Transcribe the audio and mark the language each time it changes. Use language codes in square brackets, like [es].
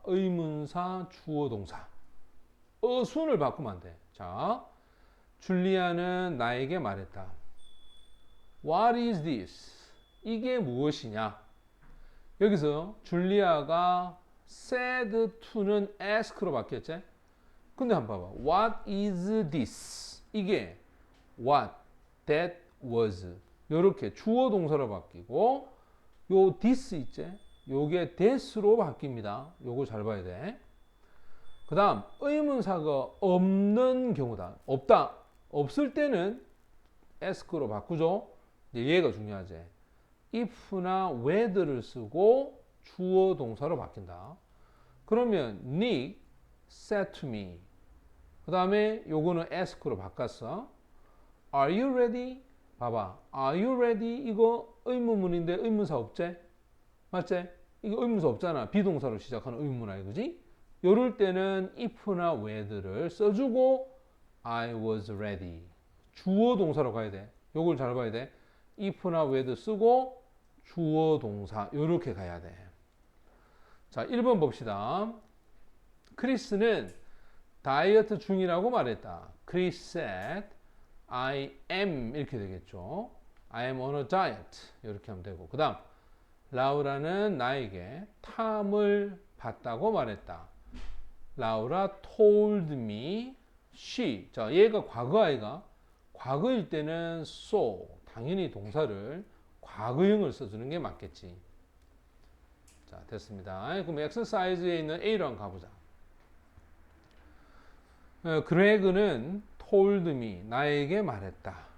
[ko] 의문사, 주어, 동사. 어순을 바꾸면 안 돼. 자, 줄리아는 나에게 말했다. [en] What is this? [ko] 이게 무엇이냐? 여기서 줄리아가 said to는 ask로 바뀌었지? 근데 한번 봐봐. [en] What is this? [ko] 이게 [en] what, that was. [ko] 요렇게 주어 동사로 바뀌고 요 this 있지? 요게 that으로 바뀝니다. 요거 잘 봐야 돼. 그 다음 의문사가 없는 경우다. 없다. 없을 때는 ask로 바꾸죠. 이제 얘가 중요하지. if나 whether를 쓰고 주어 동사로 바뀐다. 그러면 [en] Nick said to me. [ko] 그 다음에 요거는 ask로 바꿨어. [en] Are you ready? [ko] 봐봐. [en] Are you ready? [ko] 이거 의문문인데 의문사 없지? 맞지? 이거 의문사 없잖아. 비동사로 시작하는 의문문이야. 그지? 요럴 때는 if나 whether를 써주고 [en] I was ready. [ko] 주어 동사로 가야 돼. 요걸 잘 봐야 돼. if나 whether 쓰고 주어 동사 요렇게 가야 돼. 자, 1번 봅시다. 크리스는 다이어트 중이라고 말했다. [en] Chris said I am [ko] 이렇게 되겠죠. [en] I am on a diet [ko] 이렇게 하면 되고 그 다음 라우라는 나에게 탐을 봤다고 말했다. [en] 라우라 told me she. [ko] 자, 얘가 과거 아이가 과거일 때는 saw 당연히 동사를 과거형을 써주는 게 맞겠지. 자, 됐습니다. 그럼 엑서사이즈에 있는 A로 한번 가보자. 그레그는 [en] told me [ko] 나에게 말했다.